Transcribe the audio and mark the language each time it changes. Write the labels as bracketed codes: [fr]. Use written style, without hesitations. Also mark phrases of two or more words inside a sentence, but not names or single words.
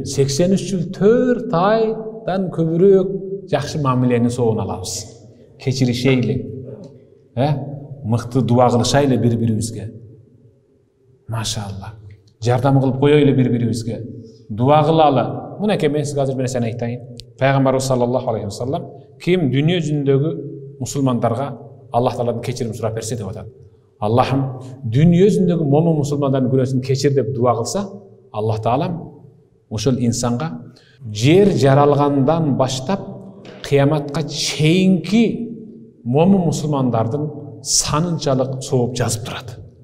[ky] 83 жыл 4 айдан көбүрөөк жакшы мамилени соон алабыз. Кечиришейли. Мыкты дуа кылышайлы бири-бирибизге. Машалла. Жардам кылып коёйлу бири-бирибизге. Дуа кылалы. Мынеке мен сизге азыр бир нерсени айтайын. Пайгамбарыбыз [ar] صلى الله عليه وسلم [ky] ким дүйнө жүзүндөгү мусулмандарга Аллах Тааладан кечирим сурап берсе деп атат. Аллахым дүйнө жүзүндөгү момун мусулмандардын күнөөсүн кечир деп дуа кылса, Аллах Таалам ошол инсанга жер жаралгандан баштап кыяматка чейинки момун мусулмандардын санынчалык сооп жазып турат.